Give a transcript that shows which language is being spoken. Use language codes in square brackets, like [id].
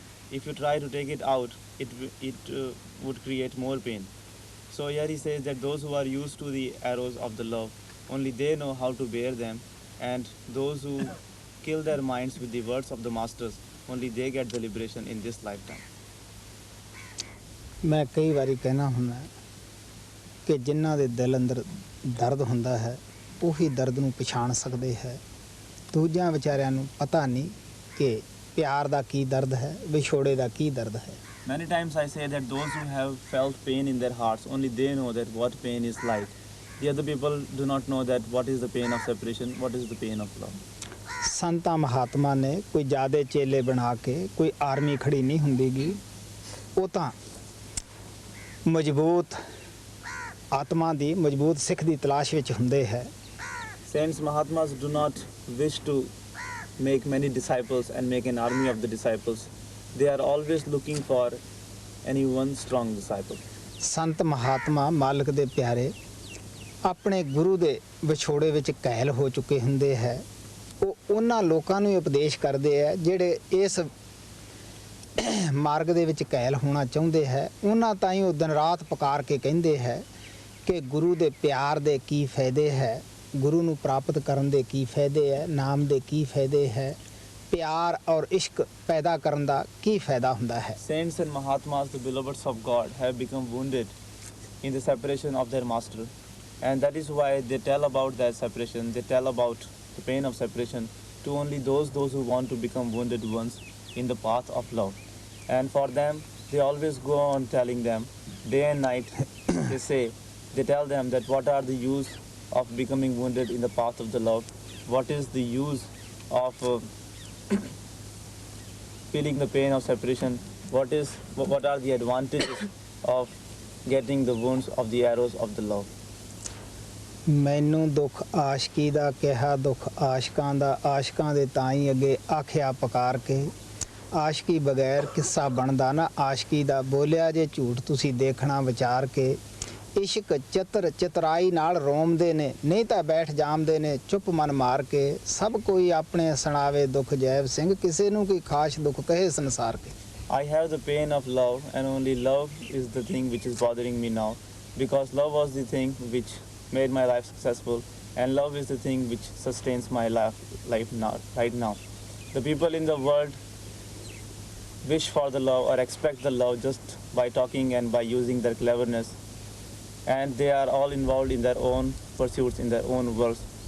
[en] If you try to take it out, it would create more pain. So here he says that those who are used to the arrows of the love, only they know how to bear them, and those who kill their minds with the words of the masters, only they get the liberation in this lifetime. [pa] ਮੈਂ ਕਈ ਵਾਰੀ ਕਹਿਣਾ ਹੁੰਦਾ ਕਿ ਜਿਨ੍ਹਾਂ ਦੇ ਦਿਲ ਅੰਦਰ ਦਰਦ ਹੁੰਦਾ ਹੈ ਉਹੀ ਦਰਦ ਨੂੰ ਪਛਾਣ ਸਕਦੇ ਹੈ। ਦੂਜਿਆਂ ਵਿਚਾਰਿਆਂ ਨੂੰ ਪਤਾ ਨਹੀਂ ਕਿ ਪਿਆਰ ਦਾ ਕੀ ਦਰਦ ਹੈ, ਵਿਛੋੜੇ ਦਾ ਕੀ ਦਰਦ ਹੈ। [en] Many times I say that those who have felt pain in their hearts, only they know that what pain is like. The other people do not know that what is the pain of separation, what is the pain of love. [pa] ਸੰਤਾਂ ਮਹਾਤਮਾ ਨੇ ਕੋਈ ਜ਼ਿਆਦੇ ਚੇਲੇ ਬਣਾ ਕੇ ਕੋਈ army ਖੜੀ ਨਹੀਂ ਹੁੰਦੀਗੀ, ਉਹ ਤਾਂ ਮਜ਼ਬੂਤ ਆਤਮਾ ਦੀ ਮਜ਼ਬੂਤ ਸਿੱਖ ਦੀ ਤਲਾਸ਼ ਵਿੱਚ ਹੁੰਦੇ ਹੈ। [en] Saints Mahatmas do not wish to make many disciples and make an army of the disciples. They are always looking for any one strong disciple. [pa] ਸੰਤ ਮਹਾਤਮਾ ਮਾਲਕ ਦੇ ਪਿਆਰੇ ਆਪਣੇ ਗੁਰੂ ਦੇ ਵਿਛੋੜੇ ਵਿੱਚ ਘਾਇਲ ਹੋ ਚੁੱਕੇ ਹੁੰਦੇ ਹੈ। ਉਹ ਉਹਨਾਂ ਲੋਕਾਂ ਨੂੰ ਉਪਦੇਸ਼ ਕਰਦੇ ਹੈ ਜਿਹੜੇ ਇਸ ਮਾਰਗ ਦੇ ਵਿੱਚ ਘਾਇਲ ਹੋਣਾ ਚਾਹੁੰਦੇ ਹੈ। ਉਹਨਾਂ ਤਾਈਂ ਉਹ ਦਿਨ ਰਾਤ ਪੁਕਾਰ ਕੇ ਕਹਿੰਦੇ ਹੈ ਕਿ ਗੁਰੂ ਦੇ ਪਿਆਰ ਦੇ ਕੀ ਫਾਇਦੇ ਹੈ, ਗੁਰੂ ਨੂੰ ਪ੍ਰਾਪਤ ਕਰਨ ਦੇ ਕੀ ਫਾਇਦੇ ਹੈ, ਨਾਮ ਦੇ ਕੀ ਫਾਇਦੇ ਹੈ, ਪਿਆਰ ਔਰ ਇਸ਼ਕ ਪੈਦਾ ਕਰਨ ਦਾ ਕੀ ਫਾਇਦਾ ਹੁੰਦਾ ਹੈ। [en] Saints and Mahatmas, the beloveds of God, have become wounded in the separation of their master, and that is why they tell about that separation. They tell about the pain of separation to only those who want to become wounded ones in the path of love. And for them, they always go on telling them day and night. They tell them that what are the use of becoming wounded in the path of the love? What is the use of feeling the pain of separation? What are the advantages of getting the wounds of the arrows of the love? [pa] ਮੈਨੂੰ ਦੁੱਖ ਆਸ਼ਕੀ ਦਾ ਕਿਹਾ ਦੁੱਖ ਆਸ਼ਕਾਂ ਦਾ, ਆਸ਼ਕਾਂ ਦੇ ਤਾਂ ਹੀ ਅੱਗੇ ਆਖਿਆ ਪੁਕਾਰ ਕੇ, ਆਸ਼ਕੀ ਬਗੈਰ ਕਿੱਸਾ ਬਣਦਾ ਨਾ ਆਸ਼ਕੀ ਦਾ, ਬੋਲਿਆ ਜੇ ਝੂਠ ਤੁਸੀਂ ਦੇਖਣਾ ਵਿਚਾਰ ਕੇ, ਇਸ਼ਕ ਚਤਰ ਚਤਰਾਈ ਨਾਲ ਰੋਮਦੇ ਨੇ, ਨਹੀਂ ਤਾਂ ਬੈਠ ਜਾਮਦੇ ਨੇ ਚੁੱਪ ਮਨ ਮਾਰ ਕੇ, ਸਭ ਕੋਈ ਆਪਣੇ ਸੁਣਾਵੇ ਦੁੱਖ ਜੈਬ ਸਿੰਘ, ਕਿਸੇ ਨੂੰ ਕੋਈ ਖਾਸ ਦੁੱਖ ਕਹੇ ਸੰਸਾਰ ਕੇ। [en] I have the pain of love, and only love is the thing which is bothering me now, because love was the thing which made my life successful, and love is the thing which sustains my life now, right now. The people in the world wish for the love or expect the love just by talking and by using their cleverness, and they are all involved in their own pursuits, in their own worlds.